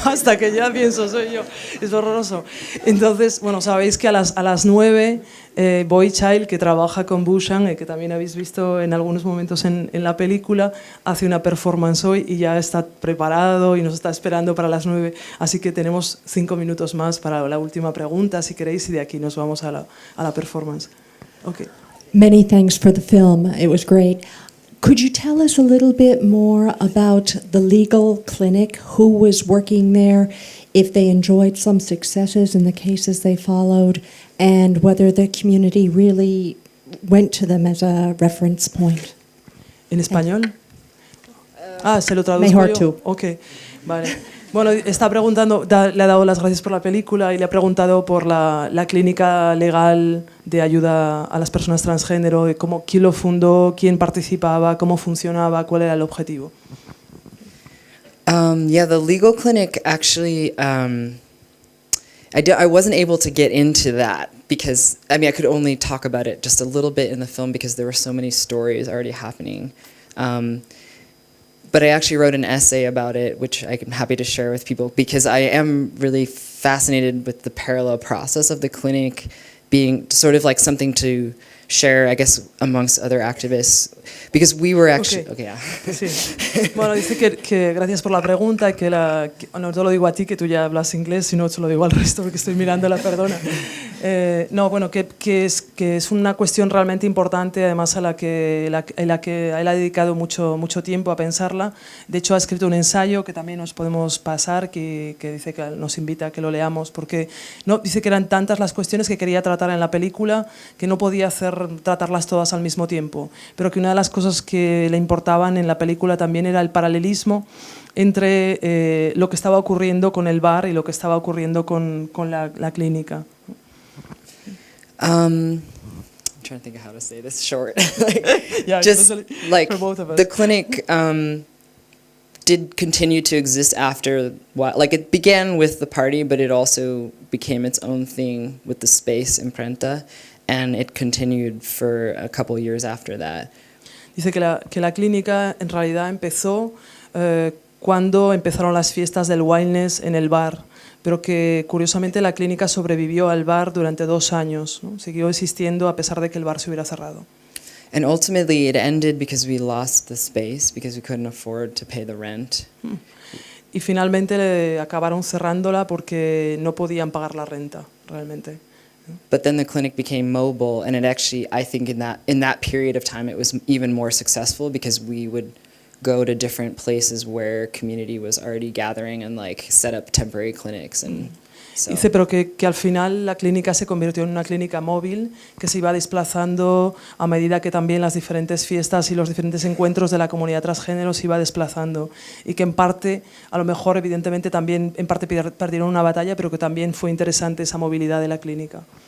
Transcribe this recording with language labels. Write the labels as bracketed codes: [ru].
[es] Hasta que ya pienso, soy yo. Es horroroso. Entonces, bueno, sabéis que a las 9 Boy Child, que trabaja con Bushan, que también habéis visto en algunos momentos en la película, hace una performance hoy y ya está preparado y nos está esperando para las 9. Así que tenemos 5 minutos más para la última pregunta, si queréis, y de aquí nos vamos a la performance. [en] Okay. Many thanks for the film. It was great. Could you tell us a little bit more about the legal clinic, who was working there, if they enjoyed some successes in the cases they followed, and whether the community really went to them as a reference point? [es] ¿En español? Se lo traduzco Mejor yo. tú. Ok, vale. Bueno, está preguntando, le ha dado las gracias por la película y le ha preguntado por la clínica legal de ayuda a las personas transgénero, de quién lo fundó, quién participaba, cómo funcionaba, cuál era el objetivo. [en] Yeah, the legal clinic actually, I wasn't able to get into that because, I mean, I could only talk about it just a little bit in the film because there were so many stories already happening. But I actually wrote an essay about it, which I'm happy to share with people because I am really fascinated with the parallel process of the clinic being sort of like something to share, I guess, amongst other activists, because we were actually... Okay. Yeah. [es] Sí. Bueno, dice que gracias por la pregunta, no te lo digo a ti, que tú ya hablas inglés, sino se lo digo al resto porque estoy mirándola, perdona. No, bueno, que es una cuestión realmente importante, además a la que él ha dedicado mucho tiempo a pensarla. De hecho, ha escrito un ensayo que también nos podemos pasar, que dice que nos invita a que lo leamos, porque dice que eran tantas las cuestiones que quería tratar en la película que no podía tratarlas todas al mismo tiempo, pero que una de las cosas que le importaban en la película también era el paralelismo entre lo que estaba ocurriendo con el bar y lo que estaba ocurriendo con la clínica. [en] I'm trying to think of how to say this short. Yeah, just like for both of us. the clinic did continue to exist after, like it began with the party, but it also became its own thing with the space Imprenta, and it continued for a couple years after that. [es] Dice que la clínica en realidad empezó cuando empezaron las fiestas del wellness en el bar, pero que curiosamente la clínica sobrevivió al bar durante 2 años, ¿no? Siguió existiendo a pesar de que el bar se hubiera cerrado. [en] And ultimately it ended because we lost the space, because we couldn't afford to pay the rent. [es] Y finalmente acabaron cerrándola porque no podían pagar la renta, realmente. [en] But then the clinic became mobile, and it actually, I think in that period of time, it was even more successful because we would go to different places where community was already gathering and like set up temporary clinics and so. [es] Dice, pero que al final la clínica se convirtió en una clínica móvil que se iba desplazando a medida que también las diferentes fiestas y los diferentes encuentros de la comunidad transgénero se iba desplazando y que en parte, a lo mejor evidentemente también en parte perdieron una batalla, pero que también fue interesante esa movilidad de la clínica.